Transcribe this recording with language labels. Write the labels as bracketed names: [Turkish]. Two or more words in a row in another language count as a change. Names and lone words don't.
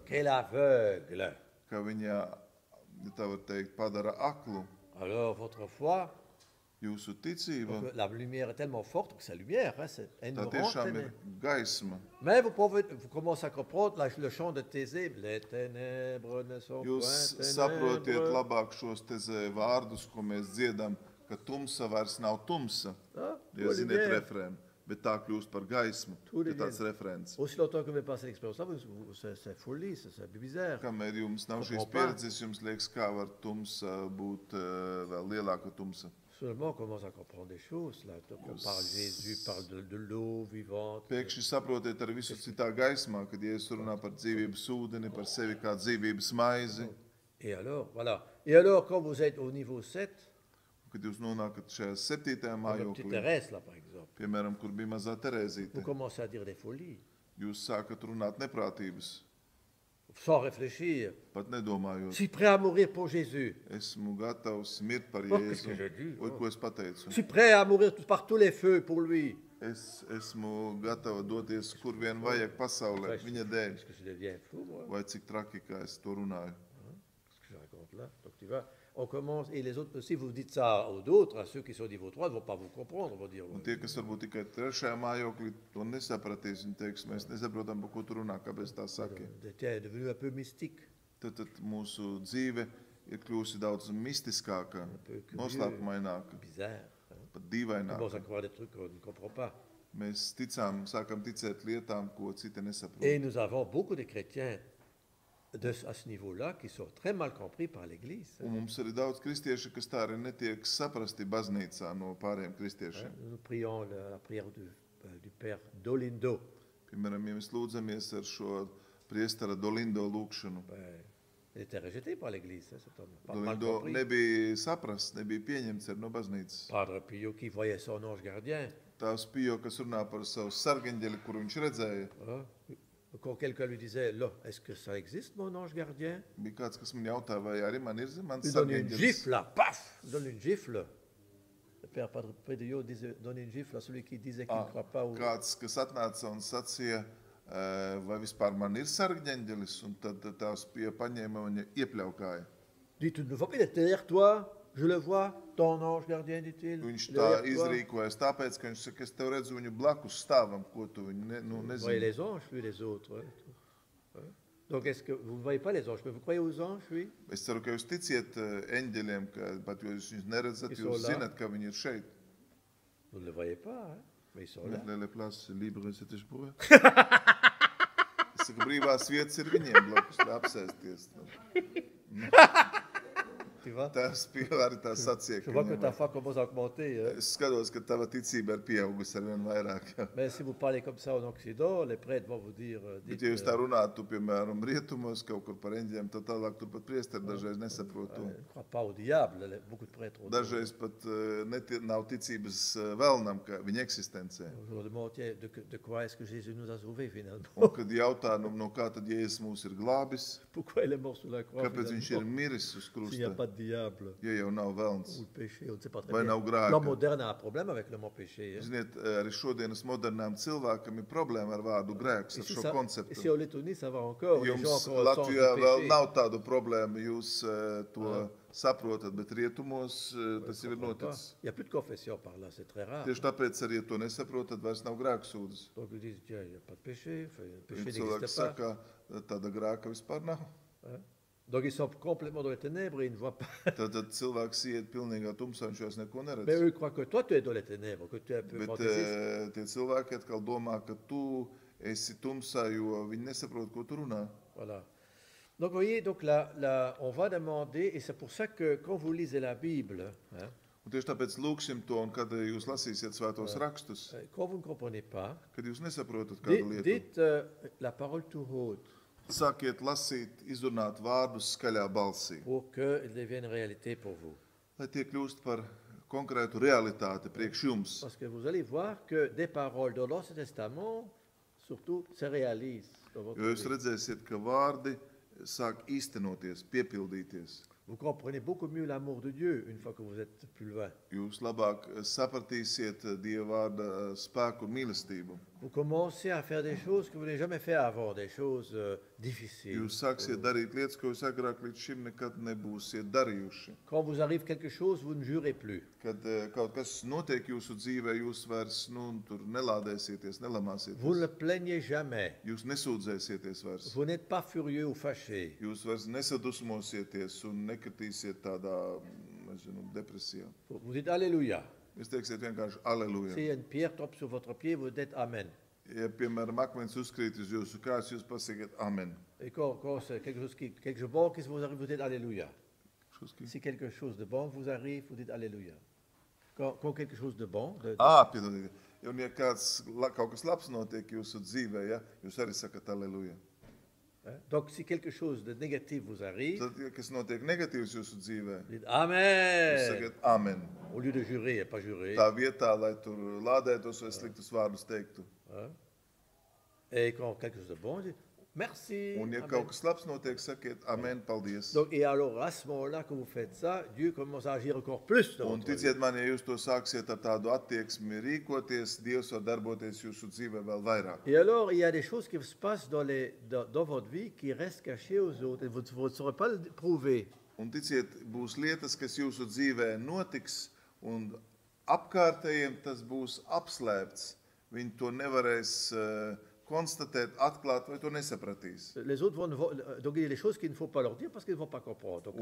[French] qu'elle aveugle. [Latvian] ka viņa, ja tā var teikt, padara aklu. [French] Alors votre foi, [Latvian] Jūsu ticība, [French] donc, la lumière est tellement forte que c'est la lumière, hein, c'est une [Latvian] tā [French] grande [Latvian] tiešām ir [French] ténèbre. [Latvian] gaisma. [French] Mais vous commencez à comprendre le chant de Thésée. Les ténèbres ne sont [Latvian] Jūs [French] point [Latvian] saprotiet [French] ténèbres. [Latvian] labāk šos tezē vārdus, ko mēs dziedam, ka tumsa vairs nav tumsa. Ah, Ja [French] tout [Latvian] ziniet [French] lumière. [Latvian] refrēnu, bet tā kļūst par gaismu. [French] Tout [Latvian] Ir [French] les [Latvian] tāds [French] liens. [Latvian] referents. [French] Aussi longtemps que vous passez l'expérience-là, c'est folie, c'est bizarre. [Latvian] Kamēr jums nav šīs [French] Comprends pas. [Latvian] pieredzes, jums liekas, kā var tumsa būt vēl lielāka tumsa. [French] Seulement on commence à comprendre des choses. Là. Donc, on parle Jésus, parle de l'eau vivante. [Latvian] Pēkšņi saprotiet ar visu citā gaismā, kad Jēzus runā par dzīvības ūdeni, par sevi kā dzīvības maizi. [French] Et alors, voilà. Et alors, quand vous êtes au niveau 7, [Latvian] Kad jūs nonākat šajā 7. [French] comme la petite [Latvian] mājoklī, [French] Thérèse, là, par exemple, [Latvian] piemēram, kur bija mazā Terēzīte, [French] vous commencez à dire des folies, [Latvian] jūs sākat runāt neprātības, [French] sans réfléchir. [Latvian] pat nedomājot. [French] Je suis prêt à mourir pour Jésus. [Latvian] Esmu gatavs mirt par [French] Oh, qu'est-ce que [Latvian] Jēzu. [French] j'ai dit? [Latvian] Oi, ko es pateicu? [French] Je suis prêt à mourir par tous les feux pour lui. [Latvian] Es esmu gatava doties, kur vien vajag pasaulē, viņa dēļ. [French] Est-ce que je deviens fou, moi? [Latvian] Vai cik traki, kā es to runāju. [French] Qu'est-ce que je raconte là? Donc tu vois, on commence, et les autres, si vous dites ça aux autres, à ceux qui sont au niveau 3, ils ne vont pas vous comprendre, ils vont dire, [Latvian] Un tie, kas varbūt tikai trešajā mājoklī, to nesapratīs. Viņi teiks, mēs nesaprotam, par ko tu runā, kāpēc tā saki. [French] tiens, est devenu un peu mystique. [Latvian] Tad mūsu dzīve ir kļūsi daudz mistiskāka, [French] peu curieux. [Latvian] noslēpumaināka, [French] Bizarre. Hein? [Latvian] pat [French] On commence [Latvian] dīvaināka. [French] à croire des trucs qu'on ne comprend pas. [Latvian] Mēs sākam ticēt lietām, ko citi nesaprot. [French] Et nous avons beaucoup de chrétiens à ce niveau-là qui sont très mal compris par l'Église. [Latvian] Un mums ir daudz kristiešu, kas tā arī netiek saprasti baznīcā no pārējiem kristiešiem. [French] Nous prions la prière du Père Dolindo. [Latvian] Piemēram, ja mēs lūdzamies ar šo priestara Dolindo lūkšanu. [French] Il était rejeté par l'Église, cet homme. Mal [Latvian] Dolindo [French] compris. [Latvian] nebija saprasts, nebija pieņemts no baznīcas. [French] Padre Pio qui voyait son ange gardien. [Latvian] Tās Pio, kas runā par savu sargeņģeli, kuru viņš redzēja. [French] Quand quelqu'un lui disait, là, est-ce que ça existe, mon ange gardien? [Latvian] Bija kāds, kas man jautāja, vai arī man ir mans [French] Il donne une [Latvian] sargeņģelis. [French] gifle, là, paf! Il donne une gifle. Le Père Padre Pio donne une gifle à celui qui disait qu'il ne croit pas au... [Latvian] Kāds, kas atnāca un sacīja, vai vispār man ir sargeņģelis, un tad tās Pio paņēma un iepļaukāja. [French] Dit, tu ne vois pas, il est derrière toi, je le vois, ton ange gardien, dit-il. [Latvian] Viņš [French] Il est [Latvian] tā [French] derrière toi. [Latvian] izrīkojas, tāpēc, ka viņš saka, es tev redzu viņu blakus stāvam, ko tu viņu [French] Vous voyez [Latvian] nezini. [French] les anges, lui, les autres. Donc, est-ce que vous ne voyez pas les anges, mais vous croyez aux anges, oui? [Latvian] Es ceru, ka jūs ticiet eņģeļiem, ka pat jūs viņus neredzat, [French] Ils [Latvian] jūs [French] sont là. [Latvian] zinat, ka viņi ir šeit. [French] Vous ne les voyez pas, hein? Mais ils sont là. Les places libres, c'est tieši pour eux. [Latvian] Es saku, brīvās vietas ir viņiem blakus, lai apsēsties. [French] Tu vois? [Latvian] Tās Pio arī tā sacīja, [French] Je [Latvian] ka [French] vois que [Latvian] viņam [French] ta foi commence à augmenter. Hein? [Latvian] Es skatos, ka tava ticība ir pieaugusi ar vien vairāk. [French] Mais si vous parlez comme ça en Occident, les prêtres vont vous dire, [Latvian] Bet, [French] dites, [Latvian] ja jūs tā runātu, piemēram, rietumos, kaut kur par eņģiem, tad tālāk tur pat priesteri dažreiz nesaprot to. [French] ne crois pas au diable, beaucoup de prêtres ont dit. [Latvian] Dažreiz pat nav ticības vēlnam, ka viņa eksistencē. [French] Je leur demande, tiens, de quoi est-ce que Jésus nous a sauvés finalement? [Latvian] Un, kad jautā, no kā tad Jēzus mūs ir glābis, [French] Pourquoi il est mort sur la croix [Latvian] kāpēc viņš ir [French] finalement? [Latvian] miris uz [French] S'il n'y a [Latvian] krusta, [French] pas de diable [Latvian] ja jau nav [French] ou [Latvian] velns. [French] le péché, on ne sait pas très [Latvian] Vai [French] bien. [Latvian] nav grēka. [French] L'homme moderne a un problème avec le mot péché. Hein? [Latvian] Ziniet, arī šodienas modernām cilvēkam ir problēma ar vārdu grēks, ar [French] Ici, [Latvian] šo [French] ici [Latvian] konceptu. [French] en Lettonie, ça va encore. Les gens [Latvian] Jums [French] encore le sens [Latvian] Latvijā [French] du [Latvian] vēl [French] péché. [Latvian] nav tādu problēmu, jūs to saprotat, bet rietumos tas jau ir [French] Comprends pas. [Latvian] noticis. [French] Il n'y a plus de confession par là, c'est très rare. [Latvian] Tieši tāpēc arī, ja to nesaprotat, vairs nav grēksūdzes. [French] Donc ils disent, tiens, il n'y a pas de péché, enfin, le péché [Latvian] Viņi cilvēki [French] n'existe pas. [Latvian] saka, tāda grēka vispār nav. [French] Hein? Donc ils sont complètement dans les ténèbres et ils ne voient pas. [Latvian] Tad cilvēks iet pilnīgā tumsā, viņš vairs neko [French] Mais [Latvian] neredz. [French] eux croient que toi, tu es dans les ténèbres, que tu es un peu [Latvian] Bet [French] fantaisiste. [Latvian] tie cilvēki atkal domā, ka tu esi tumsā, jo viņi nesaprot, ko tu runā. [French] Voilà. Donc, vous voyez, donc là, on va demander, et c'est pour ça que quand vous lisez la Bible, hein, [Latvian] Un tieši tāpēc lūksim to, un kad jūs lasīsiet svētos rakstus, [French] quand vous ne comprenez pas, [Latvian] kad jūs nesaprotat kādu lietu, [French] dites la parole tout haute [Latvian] sākiet lasīt, izrunāt vārdus skaļā balsī, [French] pour qu'elle devienne réalité pour vous. [Latvian] lai tie kļūst par konkrētu realitāti priekš jums. [French] Parce que vous allez voir que des paroles dans l'Ancien Testament, surtout, se réalisent dans votre [Latvian] Jo jūs [French] vie. [Latvian] redzēsiet, ka vārdi sāk īstenoties, piepildīties. [French] Vous comprenez beaucoup mieux l'amour de Dieu une fois que vous êtes plus loin. [Latvian] Jūs labāk sapratīsiet Dieva vārda spēku un mīlestību. [French] Vous commencez à faire des choses que vous n'avez jamais fait avant, des choses difficiles. [Latvian] Jūs sāksiet darīt lietas, ko jūs agrāk līdz šim nekad nebūsiet darījuši. [French] Quand vous arrive quelque chose, vous ne jurez plus. [Latvian] Kad kaut kas notiek jūsu dzīvē, jūs vairs tur nelādēsieties, [French] Vous ne [Latvian] nelamāsieties. [French] le plaignez jamais. [Latvian] Jūs nesūdzēsieties vairs. [French] Vous n'êtes pas furieux ou fâché. [Latvian] Jūs vairs nesadusmosieties un nekritīsiet tādā, nezinu, depresijā. [French] Vous dites Alléluia. [Latvian] Jūs teiksiet vienkārši aleluja. [French] Si une pierre tombe sur votre pied, vous dites Amen. [Latvian] Ja, piemēram, akmens uzkrīt uz jūsu kājas, jūs pasakiet amen. [French] Et quand c'est quelque chose quelque bon qui vous arrive, vous dites Alléluia. Si quelque chose de bon vous arrive, vous dites Alléluia. Quand quelque chose de bon, [Latvian] Piedodiet. Un ja kaut kas labs notiek jūsu dzīvē, ja, jūs arī sakat aleluja. [French] donc si quelque chose de négatif vous arrive, [Latvian] Tad, ja kas notiek negatīvs jūsu dzīvē, [French] vous dites [Latvian] jūs [French] Amen. [Latvian] sakat amen. [French] Au lieu de jurer et pas jurer. [Latvian] Tā vietā, lai tur lādētos vai sliktus vārdus teiktu. [French] Hein? Et quand quelque chose de bon, vous dites Merci. [Latvian] Un ja Amen. kaut kas labs notiek, sakiet amen, paldies. [French] Donc, et alors, à ce moment-là, quand vous faites ça, Dieu commence à agir encore plus dans [Latvian] Un [French] votre vie. [Latvian] ticiet man, ja jūs to sāksiet ar tādu attieksmi rīkoties, Dievs var darboties jūsu dzīvē vēl vairāk. [French] Et alors, il y a des choses qui se passent dans votre vie qui restent cachées aux autres. Et vous ne saurez pas le prouver. [Latvian] Un ticiet, būs lietas, kas jūsu dzīvē notiks, un apkārtējiem tas būs apslēpts. Viņi to nevarēs konstatēt, atklāt, vai to nesapratīs. [French] Les autres donc il y a des choses qu'il ne faut pas leur dire parce qu'ils ne vont pas comprendre. Donc,